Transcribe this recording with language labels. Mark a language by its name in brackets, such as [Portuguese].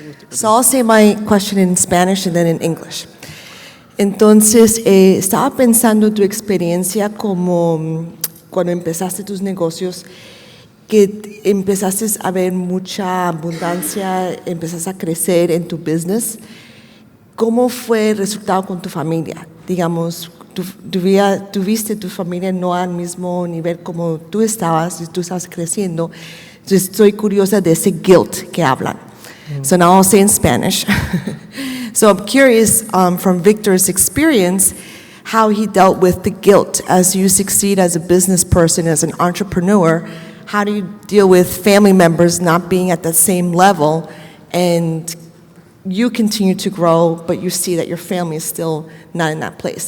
[English] So I'll say my question in Spanish and then in English. [Spanish] Entonces, estaba pensando en tu experiencia como cuando empezaste tus negocios, que empezaste a ver mucha abundancia, empezaste a crecer en tu business. ¿Cómo fue el resultado con tu familia? Digamos, tuviste tu familia no al mismo nivel como tú estabas y tú estabas creciendo. Entonces, estoy curiosa de ese guilt que hablan. [English] So now I'll say in Spanish. So I'm curious, from Victor's experience, how he dealt with the guilt as you succeed as a business person, as an entrepreneur. How do you deal with family members not being at that same level, and you continue to grow, but you see that your family is still not in that place?